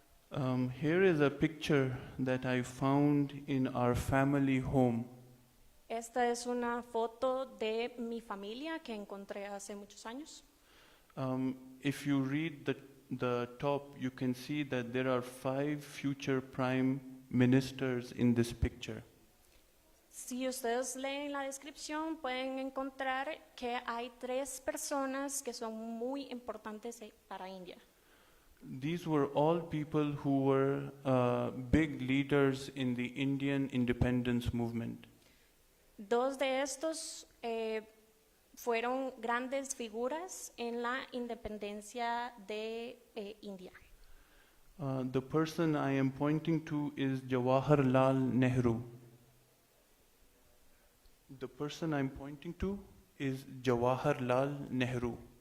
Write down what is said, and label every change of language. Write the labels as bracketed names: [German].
[English] Here is a picture that I found in our family home. [Spanish] Esta es una foto de mi familia que encontré hace muchos años. [English] If you read the top, you can see that there are 5 future prime ministers in this picture. [Spanish] Si ustedes leen la descripción, pueden encontrar que hay 3 personas que son muy importantes para India. [English] These were all people who were big leaders in the Indian independence movement. [Spanish] 2 de estos fueron grandes figuras en la independencia de India. [English] The person I am pointing to is Jawaharlal Nehru. The person I'm pointing to is Jawaharlal Nehru.